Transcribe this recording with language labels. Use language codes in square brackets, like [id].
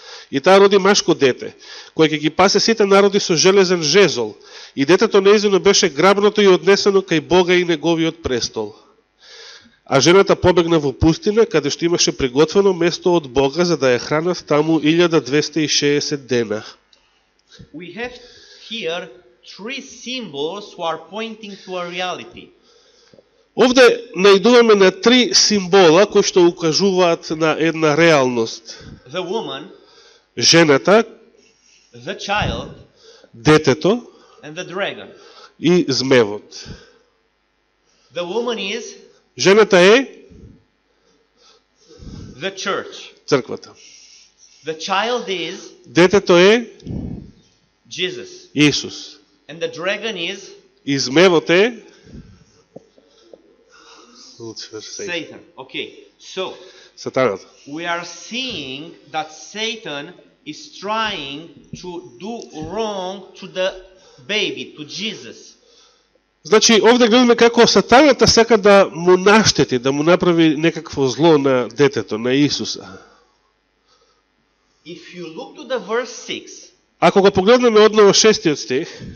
[mk] И таа роди машко дете, кој ќе ги пасе сите народи со железен жезол, и детето неизино беше грабното и однесено кај Бога и неговиот престол. А жената побегна во пустина, каде што имаше приготвено место од Бога, за да ја хранат таму 1260 дена. [en] We have here three symbols who are pointing to a reality. [mk] Овде најдуваме на 3 символа кои што укажуваат на една реалност. [en] The woman, [mk] Жената, [en] the child, [mk] детето [en] and the dragon. [mk] и змевот. [en] The woman is [mk] Жената е [en] the church. [mk] црквата. [en] The child is [mk] Детето е [en] Jesus. [mk] Исус. [en] And the dragon is [mk] И змевот е Луцифер, [en] Satan. Okay, so [mk] Сатаната. [en] we are seeing that Satan is trying to do wrong to the baby, to Jesus. [mk] Значи, овде гледаме како Сатаната сака да му наштети, да му направи некакво зло на детето, на Исуса. [en] If you look to the verse 6, [mk] Ако го погледнеме одново 6-тиот стих,